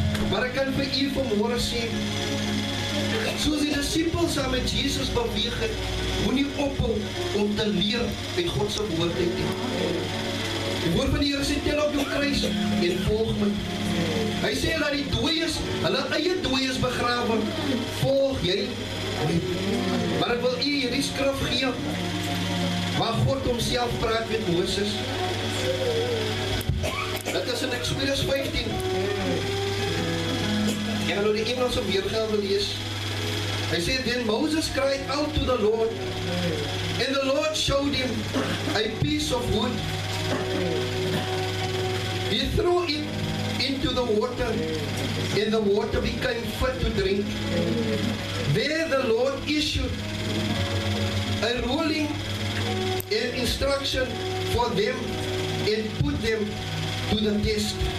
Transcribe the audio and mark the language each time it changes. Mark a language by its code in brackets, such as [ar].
[af] Maar ek kan vir u vanmôre sê, soos die disippels saam met Jesus beweeg het, moenie ophou om te leer uit God se woord uit nie. Die woord van die Here sê, tel op jou kruis en volg my. Hy sê dat die dooies, hulle eie dooies begrawe, volg jy my. Maar ek wil u hierdie skrif gee, waar God homself praat met Moses. Dit is in Exodus 15. Ek gaan nou die Engelse weergawe lees. Hy sê, [en] then Moses cried out to the Lord, and the Lord showed him a piece of wood. He threw it into the water, and the water became fit to drink. There the Lord issued a ruling and instruction for them and put them to the test.